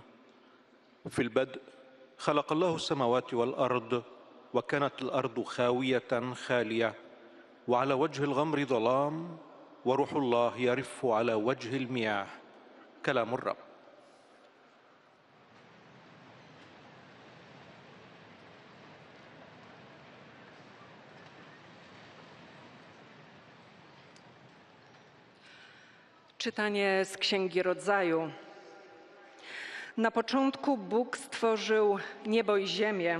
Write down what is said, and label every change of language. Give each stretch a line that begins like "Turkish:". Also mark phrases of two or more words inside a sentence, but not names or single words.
Arabic: في البدء خلق الله السماوات والأرض، وكانت الأرض خاوية خالية، وعلى وجه الغمر ظلام، وروح الله يرف على وجه المياه. كلام الرب.
Polish: Czytanie z Księgi Rodzaju. Na początku Bóg stworzył niebo i ziemię.